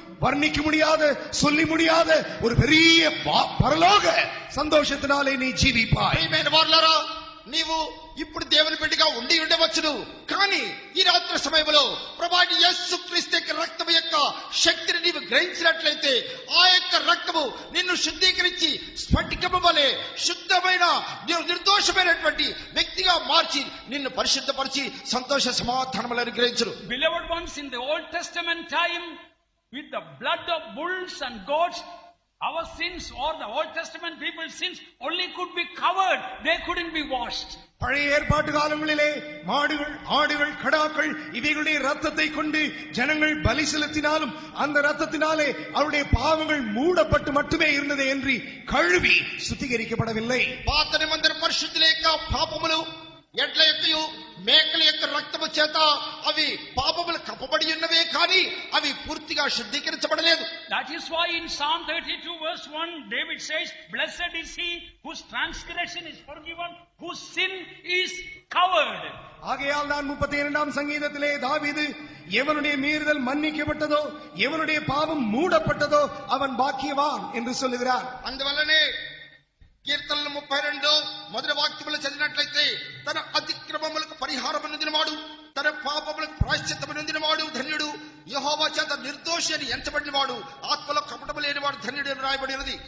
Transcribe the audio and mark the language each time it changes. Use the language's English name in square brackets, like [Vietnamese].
[Tamil] வர்ணிக்க முடியாத, சொல்லி முடியாத ஒரு பெரிய பரலோக சந்தோஷத்தினாலே நீ ஜீவிப்பாய். [Telugu] నీవు ఇప్పుడు దేవుని బిడ్డగా ఉండి ఉండవచ్చును, కానీ ఈ రాత్రి సమయంలో ప్రభువైన యేసుక్రీస్తు యొక్క రక్తము యొక్క శక్తిని నీవు గ్రహించినట్లయితే ఆ యొక్క రక్తము నిన్ను శుద్ధీకరించి స్ఫటికము వలె శుద్ధమైన నిర్దోషమైనటువంటి వ్యక్తిగా మార్చి నిన్ను పరిశుద్ధపరిచి సంతోష సమాధానములను అనుగ్రహించును. [English] Beloved ones, in the Old Testament time, with the blood of bulls and goats, our sins or the Old Testament people's sins only could be covered, they couldn't be washed. [Tamil] பழைய ஏற்பாட்டு காலங்களிலே மாடுகள், ஆடுகள், கடாக்கள் இவைகளுடைய ரத்தத்தை கொண்டு ஜனங்கள் பலி செலுத்தினாலும் அந்த ரத்தத்தினாலே அவருடைய பாவங்கள் மூடப்பட்டு மட்டுமே இருந்தது என்று கழுவி சுத்திகரிக்கப்படவில்லை. [Telugu] పాత నిబంధన పరిశుద్ధుల యొక్క పాపములు ఎడ్ల యొక్క మేకల యొక్క రక్తము చేత అవి పాపములు కప్పబడి ఉన్నవే కానీ అవి పూర్తిగా శుద్ధీకరించబడలేదు. [English] That is why in Psalm 32 verse 1, David says, "Blessed is he whose transgression is forgiven, whose sin is covered." [Tamil] ஆகையால் தான் 32ஆம் சங்கீதத்திலே தாவீது எவனுடைய மீறுதல் மன்னிக்கப்பட்டதோ எவனுடைய பாவம் மூடப்பட்டதோ அவன் பாக்கியவான் என்று சொல்லுகிறார். [Telugu] అందువల్లనే కీర్తనలు 32 మొదటి వాక్యములు చదివినట్లయితే తన అతిక్రమములకు పరిహారం పొందినవాడు తన పాపములకు ప్రాయశ్చిత్తము పొందినవాడు ధన్యుడు, యెహోవా చేత నిర్దోషి అని ఎంచబడినవాడు, ఆత్మలో కపటము లేనివాడు ధన్యుడు అని రాయబడినది.